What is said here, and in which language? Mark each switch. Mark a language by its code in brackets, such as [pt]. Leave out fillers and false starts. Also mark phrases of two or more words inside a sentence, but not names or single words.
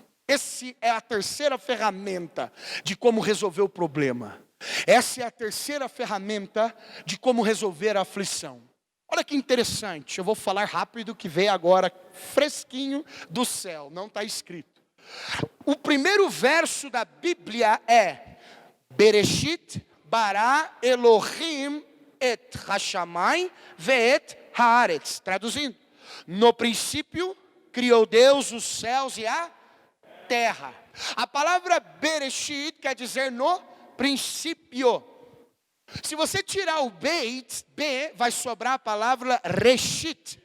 [pt] Essa é a terceira ferramenta de como resolver o problema. Essa é a terceira ferramenta de como resolver a aflição. Olha que interessante, eu vou falar rápido que veio agora fresquinho do céu, não está escrito. O primeiro verso da Bíblia é [he] בראשית ברא אלהים את השמים ואת הארץ. [pt] Traduzindo, no princípio criou Deus os céus e a terra. A palavra Bereshit quer dizer no princípio. Se você tirar o beit, B, vai sobrar a palavra Reshit.